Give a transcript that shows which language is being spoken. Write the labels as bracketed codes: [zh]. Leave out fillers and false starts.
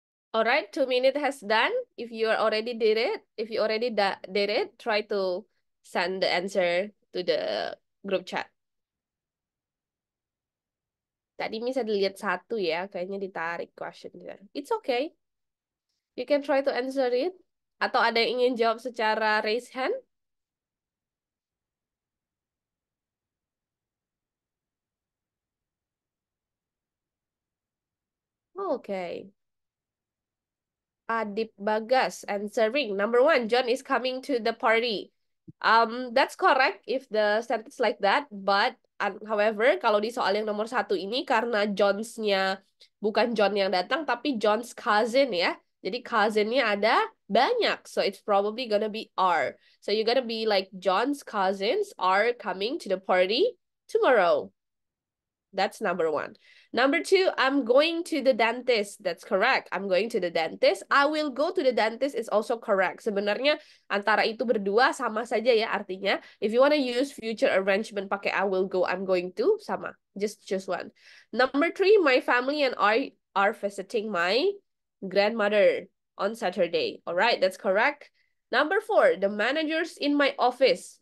[en] Alright, 2 minutes has done. If you already did it, did it, try to send the answer to the group chat. [id] Tadi bisa dilihat 1 ya, kayaknya ditarik questionnya. [en] It's okay. You can try to answer it. [id] Atau ada yang ingin jawab secara [en] raise hand? Okay. Adip Bagas answering. Number 1, John is coming to the party. That's correct if the sentence like that, but however, [id] kalau di soal yang nomor 1 ini karena John's-nya bukan John yang datang, tapi John's cousin ya. Jadi cousin-nya ada banyak, [en] so it's probably gonna be are. So you're gonna be like John's cousins are coming to the party tomorrow. That's number 1. Number 2, I'm going to the dentist. That's correct. I'm going to the dentist. I will go to the dentist is also correct. [id] Sebenarnya antara itu berdua sama saja ya artinya. [en] If you want to use future arrangement pakai I will go, I'm going to, sama. Just choose one. Number 3, my family and I are visiting my grandmother on Saturday. Alright, that's correct. Number 4, the managers in my office.